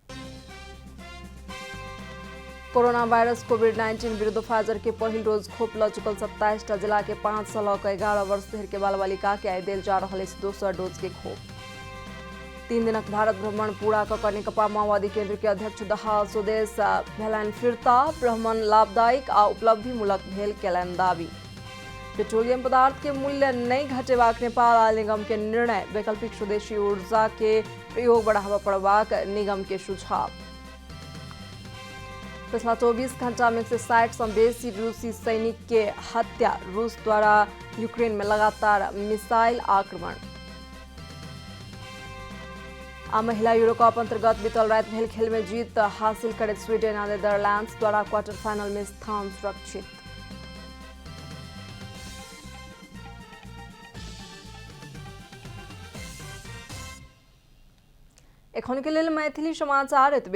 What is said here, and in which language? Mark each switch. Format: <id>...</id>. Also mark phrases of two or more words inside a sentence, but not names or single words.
<mai>कोरोना वायरस कोविड-19 विरुद्ध फाइजर के पहिल डोज खोप लऽ चुकल 27 टा जिला के 5 से लऽ कऽ 11 वर्ष धरि के बाल बालिका के आइ देल जा रहल अछि दोसर डोज के खोप। 3 दिनक भारत भ्रमण पूरा कऽ कऽ नेकपा माओवादी केंद्र के अध्यक्ष दहाल स्वदेश भेलनि फिरता। भ्रमण लाभदायक आ उपलब्धिमूलक भेल केलनि दावी। पेट्रोलियम पदार्थ के मूल्य नहीं घटेबाक नेपाल आयल निगम के निर्णय। वैकल्पिक स्वदेशी ऊर्जा के प्रयोग बढ़ावा पड़बाक निगम के सुझाव। पिछला 24 घंटा में 160 से बेसी रूसी सैनिक के हत्या। रूस द्वारा यूक्रेन में लगातार मिसाइल आक्रमण। आ महिला यूरो कप अंतर्गत बीतल रात भेल खेल में जीत हासिल करैत स्वीडन आ नेदरलैंड्स द्वारा क्वार्टर फाइनल में स्थान सुरक्षित। एखन के लेल मैथिली समाचार एतबे।</mai>